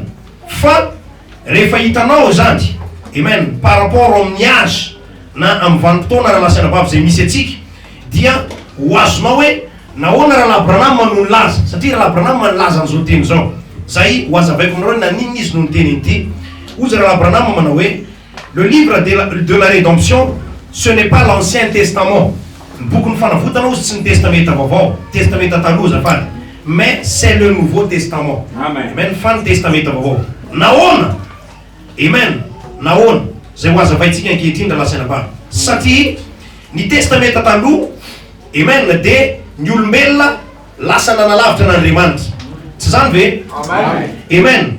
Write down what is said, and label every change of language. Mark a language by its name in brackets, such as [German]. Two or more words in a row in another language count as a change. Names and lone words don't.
[Malagasy] Fa rehefa hitanao zany, amen, [French] par rapport [Malagasy] amin'ny âge na amin'ny vanim-potoana raha lasana vavy zay misy atsika, dia ho azonao hoe nahoana raha Branham no nilaza, satria raha Branham nilaza an'izao teny zao. Zay ho azavaiko aminareo na ninona izy no niteny ity. Ozy raha Branham manao hoe [French] le livre de la rédemption, ce n'est pas l'Ancien Testament. [Malagasy] Ny boky ny fanavotana ozy tsy ny testamenta vaovao, testamenta taloha zafady, [French] mais c'est le Nouveau Testament. [Malagasy] Amen. Fa ny testamenta vaovao. Nahoana? Amen. Nahoana? Zay ho azavaitsika ankehitriny raha lasana vavy. Satria ny testamenta taloha, amen, dia ny olombelona lasa nanalavitra an'Andriamanitra. Tsy zany ve? Amen.